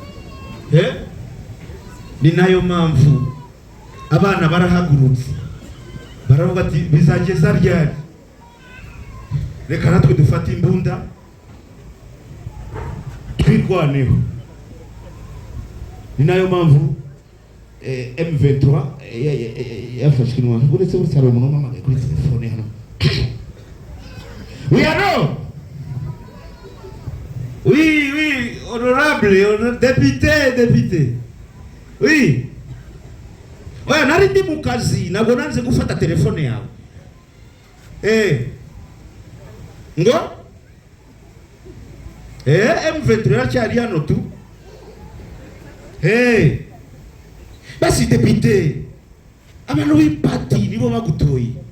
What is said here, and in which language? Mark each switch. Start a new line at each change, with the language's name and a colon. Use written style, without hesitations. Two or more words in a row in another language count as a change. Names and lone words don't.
Kinyarwanda: Ni nayo mpamvu abana barahagurutse baravuga ati bizageza ryari, reka natwe dufate imbunda twirwaneho. Ni nayo mpamvu M23 yafashwe intwaro. Uretse buri cyaro umuntu umamagaye kuri telefone hano.
French: Oui, allô? Oui, honorable député. Oui.
Kinyarwanda: Oya, nari ndi mu kazi ntabwo nanze gufata telefone yawe. Ngo? M23 cyari hano tu. Basi député, abantu b'ipati nibo bagutoye.